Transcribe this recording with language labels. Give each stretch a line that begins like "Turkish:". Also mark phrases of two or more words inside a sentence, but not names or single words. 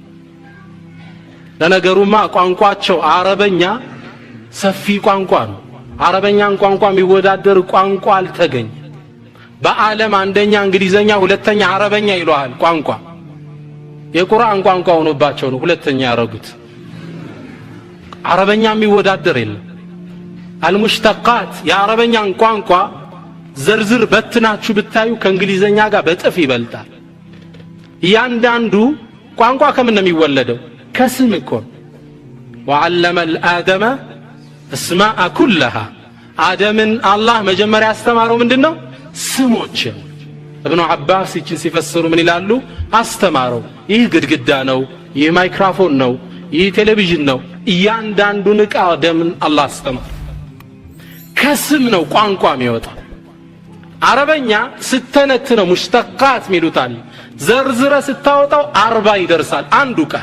Amharic: ለነገሩማ ቋንቋቸው አረበኛ ሰፊ ቋንቋ ነው አረበኛን ቋንቋ የሚወዳደር ቋንቋ አልተገኘ በአለም አንደኛ እንግሊዘኛ ሁለተኛ አረበኛ ይሏል ቋንቋ የቁርአን ቋንቋ ሆኖባቸው ነው ሁለተኛ ያረጉት አረበኛ የሚወዳደር የለም አልሙሽተቃት የአረበኛን ቋንቋ ዝርዝር በትናችሁ ብታዩ ከእንግሊዘኛ ጋር በጥፍ ይበልጣል ያንዳንዱ ቋንቋ ከምን ነው የሚወለደው ከስም እኮ
Arabic: وعلم الآدم اسماء كلها
Amharic: آدمን አላህ መጀመሪያ ያስተማረው ምንድነው ስሞች ابن عباس ይችን ሲፈስሩ ምን ይላሉ አስተማረው ይህ ግድግዳ ነው ይህ ማይክሮፎን ነው ይህ ቴሌቪዥን ነው ያንዳንዱን ዕቃ አደምን አላህ አስተማረው ከስም ነው ቋንቋ የሚወጣው አረበኛ ስተነትነው ሙሽተቃት ሚሉታል ዘርዝረ ስታወጣው 40 ይደርሳል አንዱ ቃል